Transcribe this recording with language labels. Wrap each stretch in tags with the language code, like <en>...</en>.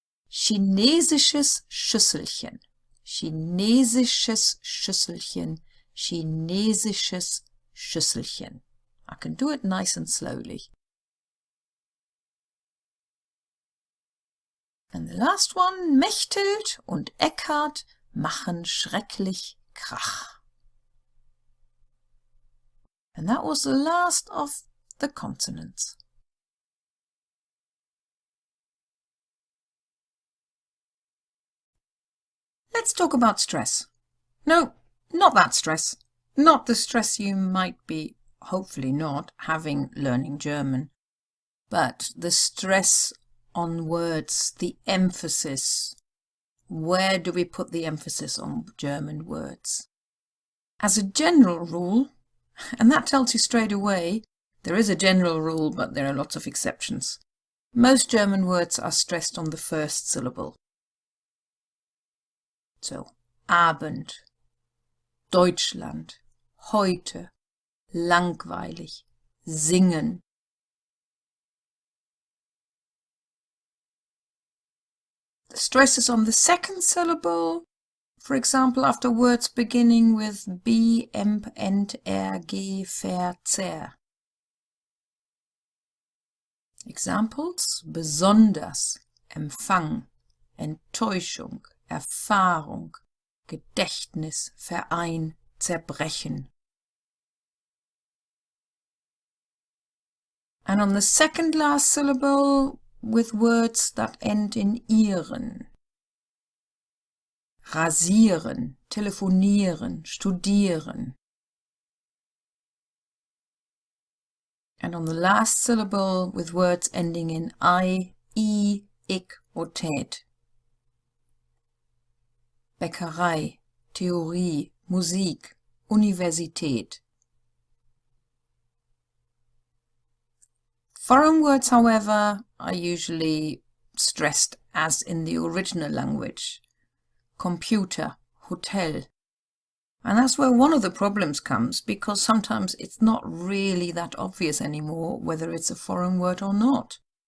<de>Chinesisches Schüsselchen. Chinesisches Schüsselchen. Chinesisches Schüsselchen.</de> <en>I can do it nice and slowly. And the last one,</en> <de>Mechthild und Eckhard machen schrecklich Krach.</de> <en>And that was the last of the consonants. Let's talk about stress. No, not that stress. Not the stress you might be, hopefully not, having learning German, but the stress on words, the emphasis. Where do we put the emphasis on German words? As a general rule, and that tells you straight away, there is a general rule, but there are lots of exceptions. Most German words are stressed on the first syllable.</en> <de>So, Abend, Deutschland, heute, langweilig, singen.</de> <en>The stress is on the second syllable, for example, after words beginning with B, Emp, Ent, Er, G, Ver, Zer.</en> <de>Examples: besonders, Empfang, Enttäuschung, Erfahrung, Gedächtnis, Verein, Zerbrechen.</de> <en>And on the second last syllable, with words that end in ieren.</en> <de>Rasieren, telefonieren, studieren.</de> <en>And on the last syllable, with words ending in I, ich or tät.</en> <de>Bäckerei, Theorie, Musik, Universität.</de> <en>Foreign words, however, are usually stressed as in the original language. Computer, hotel. And that's where one of the problems comes, because sometimes it's not really that obvious anymore whether it's a foreign word or not.</en>